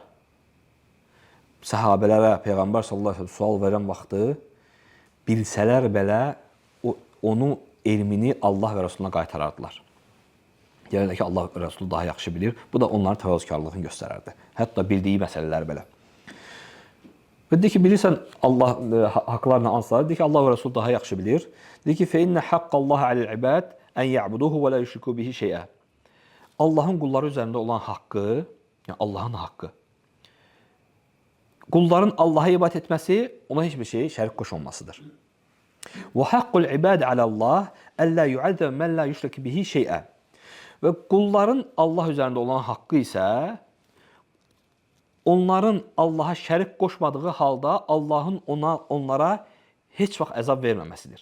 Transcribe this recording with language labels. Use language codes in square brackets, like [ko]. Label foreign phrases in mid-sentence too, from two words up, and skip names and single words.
[az] Səhabələrə Peyğəmbər [ar] صلى الله عليه وسلم [az] sual verən vaxtı bilsələr belə onun elmini Allah və Rasuluna qaytarardılar. Yəni ki, Allah və Rasulü daha yaxşı bilir. Bu da onların təvazökarlığını göstərərdi. Hətta bildiyi məsələlər belə. Və dedi ki, bilirsən Allah haqlarına hansılar? Dedi ki, Allah və Rasul daha yaxşı bilir. Dedi ki, [ar] فَإِنَّ حَقَّ اللّٰهَ عَلَى الْعِبَادِ أَنْ يَعْبُدُوهُ وَلَا يُشْرِكُوا بِهِ شَيْئًا [az] Allahın qulları üzərində olan haqqı, yəni Allahın haqqı, qulların Allaha ibadət etməsi, ona heç bir şey şərik qoşulmasıdır. [ar] وحق العباد على الله ألا يعذب من لا يشرك به شيئا. [az] Və qulların Allah üzərində olan haqqı isə onların Allaha şərik qoşmadığı halda Allahın onlara heç vaxt əzab verməməsidir.